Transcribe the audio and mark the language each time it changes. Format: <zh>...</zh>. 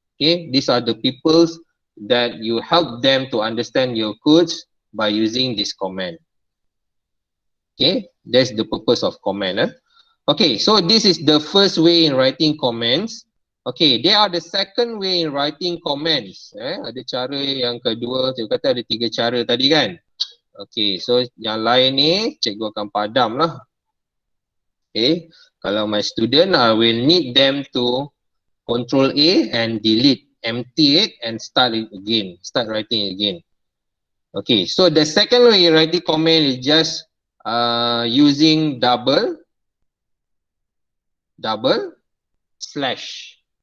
<en>Okay, these are the people that you help them to understand your codes by using this comment. Okay, that's the purpose of comment. Okay, so this is the first way in writing comments. Okay, there are the second way in writing comments.</en> <ms>Ada cara yang kedua, saya kata ada 3 cara tadi kan. Okay, so yang lain ni cikgu akan padam lah.</ms> <en>Okay, kalau my student, I will need them to Control A and delete, empty it and start it again, start writing again. Okay, so the second way in writing comment is just using double slash.</en>